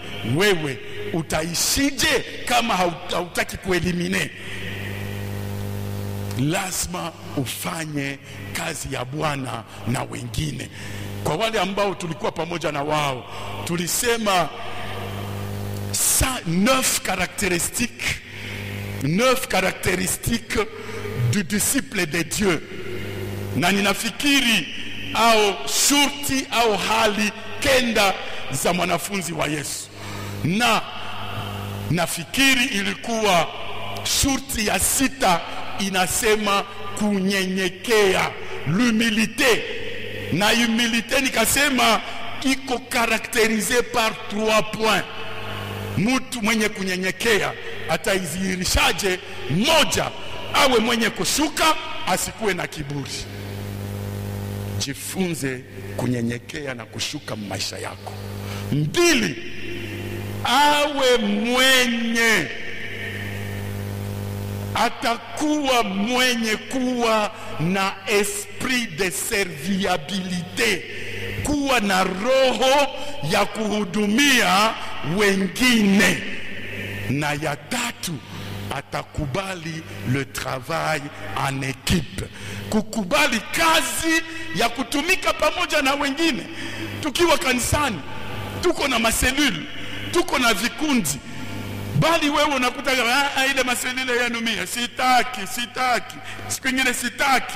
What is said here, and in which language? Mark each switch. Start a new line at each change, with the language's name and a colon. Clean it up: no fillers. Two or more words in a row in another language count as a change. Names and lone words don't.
Swahili: Wewe utaishije kama hautaki kuelimine? Lazima ufanye kazi ya Bwana na wengine. Kwa wale ambao tulikuwa pamoja na wao, tulisema
French: 9 caractéristiques du disciple de Dieu.
Swahili: Na ninafikiri au shurti au hali kenda za mwanafunzi wa Yesu. Na nafikiri ilikuwa shurti ya 6 inasema kunyenyekea, l'humilité. Na humilité nikasema iko
French: caractérisé par 3 points.
Swahili: Mtu mwenye kunyenyekea ataizihirishaje? 1, awe mwenye kushuka, asikuwe na kiburi. Jifunze kunyenyekea na kushuka maisha yako. 2, awe mwenye, atakuwa mwenye kuwa na
French: esprit de serviabilité,
Swahili: kuwa na roho ya kuhudumia wengine. Na ya 3, atakubali
French: le travail en équipe,
Swahili: kukubali kazi ya kutumika pamoja na wengine. Tukiwa kanisani, tuko na maselule, tuko na vikundi, bali wewe unakuta ile maselule yenu mimi sitaki, siku nyingine sitaki.